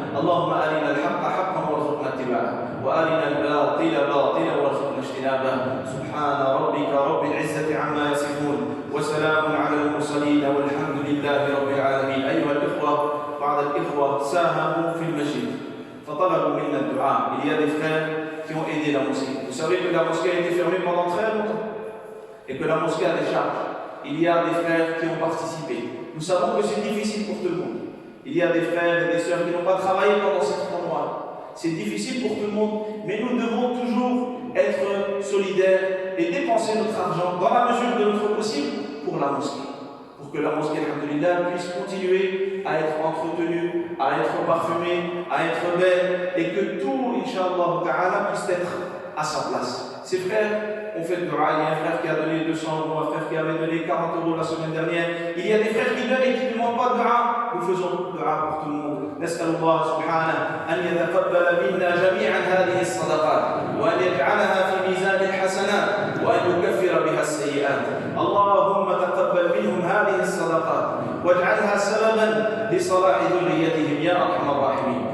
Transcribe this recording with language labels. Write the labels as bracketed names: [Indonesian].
[Arabic] اللهم أرنا الحق حقا وارزقنا اتباعه وأرنا الباطل باطلا وارزقنا اجتنابه. سبحان ربك رب العزة عما يصفون وسلام على المرسلين والحمد لله رب العالمين. أيها الإخوة، بعض الإخوة ساهموا في المسجد فطلبوا منا الدعاء. [French] Il y a des frères qui ont aidé la mosquée. Vous savez que la mosquée a été fermée pendant très longtemps et que la mosquée a des charges. Il y a des frères qui ont participé. Nous savons que c'est difficile pour tout le monde. Il y a des frères et des sœurs qui n'ont pas travaillé pendant ces 3 mois. C'est difficile pour tout le monde, mais nous devons toujours être solidaires et dépenser notre argent dans la mesure de notre possible pour la mosquée. Pour que la mosquée, alhamdoulilah, puisse continuer à être entretenue, à être parfumée, à être belle et que tout, Inch'Allah ta'ala, puisse être à sa place. Ces frères ont fait le dua. Il y a un frère qui a donné 200 €, un frère qui avait donné 40 € la semaine dernière. Il y a des frères qui donnent et qui ne demandent pas de dua. Nous faisons dua pour tout le monde. [Arabic] نسأل الله سبحانه أن يتقبل منا جميعا هذه الصدقات وأن يجعلها في ميزان الحسنات وأن يكفر بها السيئات. اللهم تقبل منهم هذه الصدقات واجعلها سببا لصلاح ذريتهم يا أرحم الراحمين.